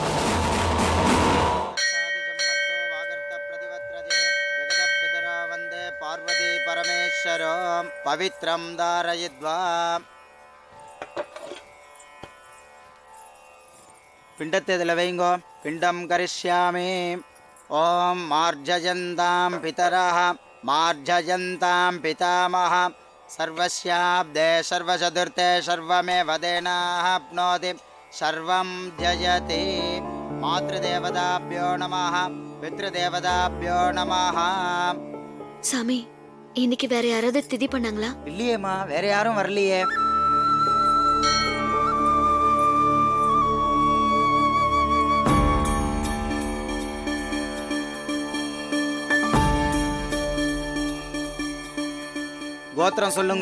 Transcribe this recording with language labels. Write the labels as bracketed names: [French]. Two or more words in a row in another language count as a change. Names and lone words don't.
[Sanskrit] पवित्रं धारयित्वा. [Tamil] பிண்டத்தை இதில் வைங்கோ. [Sanskrit] पिण्डं करिष्यामि. ॐ मार्जयन्तां पितरः मार्जयन्तां पितामहः सर्वस्याब्दे सर्वचतुर्थे सर्वमेव देनाप्नोति सर्वं जयति मातृदेवताभ्यो नमः पितृदेवताभ्यो नमः [Tamil] சாமி இன்னைக்கு வேற யாராவது திதி பண்ணாங்களா? இல்லையேம்மா, வேற யாரும் வரலையே. கோத்திரம் சொல்லுங்க.